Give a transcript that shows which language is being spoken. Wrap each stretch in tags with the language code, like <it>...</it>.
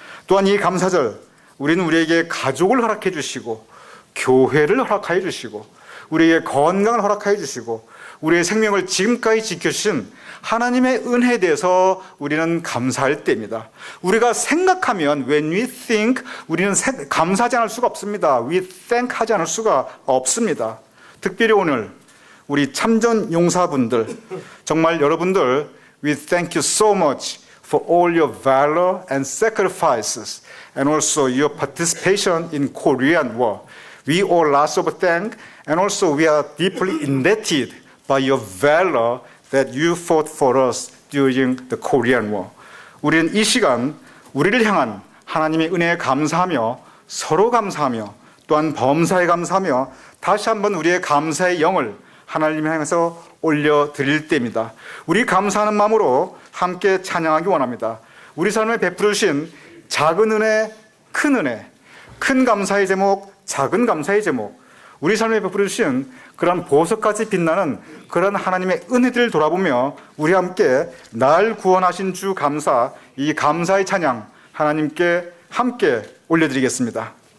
<ko>또한 이 감사절 우리는 우리에게 가족을 허락해 주시고 교회를 허락하여 주시고 우리에게 건강을 허락하여 주시고 우리의 생명을 지금까지 지켜주신 하나님의 은혜에 대해서 우리는 감사할 때입니다. 우리가 생각하면</ko> <en>when we think,</en> <ko>우리는 감사하지 않을 수가 없습니다.</ko> <en>we thank</en> <ko>하지 않을 수가 없습니다. 특별히 오늘 우리 참전 용사분들, 정말 여러분들</ko> <en>we thank you so much for all your valor and sacrifices, and also your participation in Korean War. We owe lots of thanks, and also we are deeply indebted by your valor that you fought for us during the Korean War.</en> <ko>우리는 이 시간 우리를 향한 하나님의 은혜에 감사하며 서로 감사하며 또한 범사에 감사하며 다시 한번 우리의 감사의 영을 하나님을 향해서 올려드릴 때입니다. 우리 감사하는 마음으로 함께 찬양하기 원합니다. 우리 삶에 베풀으신 작은 은혜, 큰 감사의 제목, 작은 감사의 제목, 우리 삶에 베풀으신 그런 보석같이 빛나는 그런 하나님의 은혜들을 돌아보며 우리 함께 날 구원하신 주 감사, 이 감사의 찬양 하나님께 함께 올려드리겠습니다.</ko>